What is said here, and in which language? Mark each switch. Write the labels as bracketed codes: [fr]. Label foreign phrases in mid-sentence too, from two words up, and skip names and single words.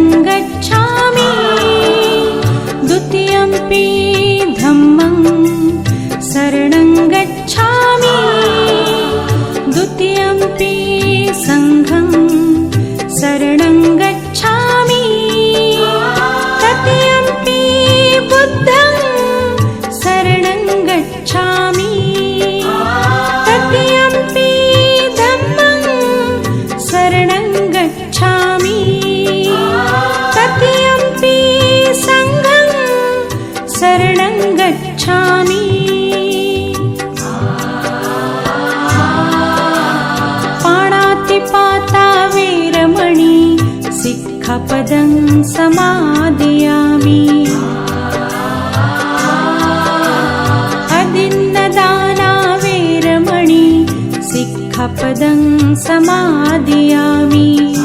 [pi] गच्छामि, द्वितीयम्पि धम्मं शरणं गच्छामि, द्वितीयम्पि संघं शरणं गच्छामि, तृतीयम्पि बुद्धं शरणं गच्छामि, तृतीयम्पि धम्मं शरणं गच्छामि, तृतीयम्पि संघं शरणं गच्छामि। पाणातिपाता वेरमणि सिक्खपदं समादयामि, अदिन्नदाना वेरमणि सिक्खपदं समादयामि,